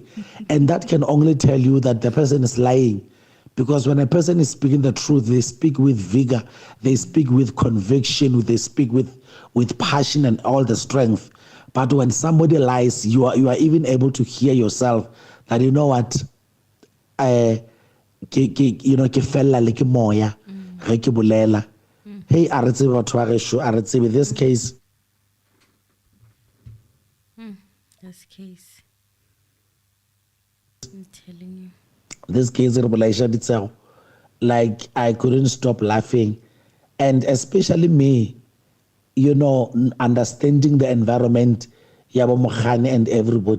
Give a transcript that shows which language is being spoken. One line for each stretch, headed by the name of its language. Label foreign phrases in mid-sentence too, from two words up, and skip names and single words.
English: And that can only tell you that the person is lying. Because when a person is speaking the truth, they speak with vigor, they speak with conviction, they speak with passion and all the strength. But when somebody lies, you are even able to hear yourself that, you know what,
Northern Sotho: ke fella le ke moya ge ke bolela. Hey, a re tsebe batho ba gešo, a re tsebe
English: this case. This case, I'm telling you. This case, like I couldn't stop laughing. And especially me, understanding the environment, Yabo Mogane and everybody.